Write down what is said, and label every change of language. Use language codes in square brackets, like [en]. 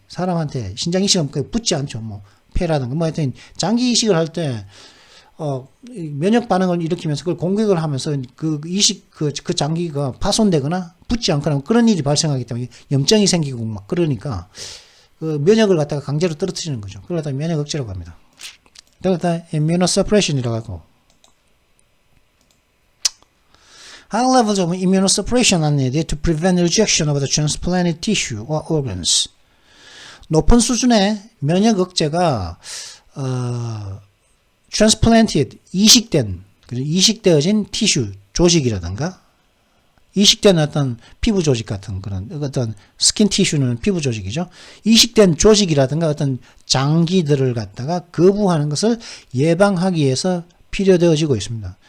[ko] 사람한테 신장 이식은 붙지 않죠. 뭐 폐라든가 뭐 하여튼 장기 이식을 할 때 면역 반응을 일으키면서 그걸 공격을 하면서 그 장기가 파손되거나 붙지 않거나 그런 일이 발생하기 때문에 염증이 생기고 막 그러니까 그 면역을 갖다가 강제로 떨어뜨리는 거죠. 그걸 갖다가 면역 억제라고 합니다. 그걸 갖다가 immunosuppression이라고 하고. [en] High levels of immunosuppression are needed to prevent rejection of the transplanted tissue or organs. [ko] 높은 수준의 면역 억제가 transplanted 이식되어진 티슈 조직이라든가 이식된 어떤 피부 조직 같은 그런 어떤 스킨 티슈는 피부 조직이죠. 이식된 조직이라든가 어떤 장기들을 갖다가 거부하는 것을 예방하기 위해서 필요되어지고 있습니다.